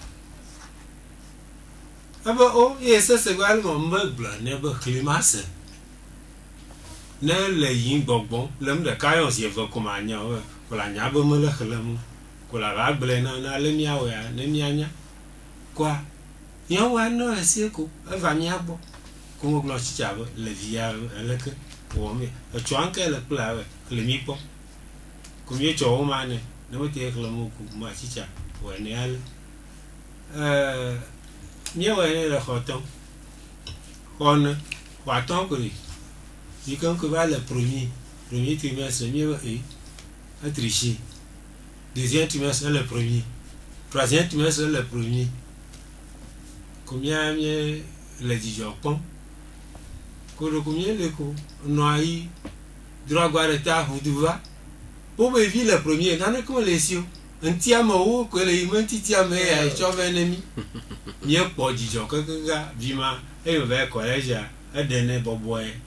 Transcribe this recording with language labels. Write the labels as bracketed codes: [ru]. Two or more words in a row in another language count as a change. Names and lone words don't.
[ee] ebe o ye sese gba le me gblɔ ne be xlẽ ma se ne le yim gbɔgbɔm le mu ɖeka yɔ zi eve ko ma nya o ko la nya be mele xlẽm ko la va gblẽ na le miawɔ ya ne mianya koa nyɔnua nɔ esie ko eva mia gbɔ ko me gblɔ tsitsa be le via eleke wɔm etsɔ anke le kpla xlẽ mi kpɔ ko mi tsɔ wo ma ne wote xlẽm ko ma tsitsa wɔ ne ale míewɔ ne le xɔtɔ xɔne xɔatɔ ko li yi ke ŋkɔ va le [fr] premier trimestre [ee] míewɔ tricher deuxième trimestre le premier [fr] troisième trimestre [ee] le premier ko mía le dzidzɔ kpɔm ko ɖeko mía le ko nɔ ayi drɔgba ɖe ta ʋudu va wobe vi le premier naneke mele esi o ŋutiamewo ko le yi me ŋtitiame ya etsɔ vɛ ne mi míekpɔ dzidzɔ kekeka vi ma eye va kɔlɛdzia eɖe ne bɔbɔe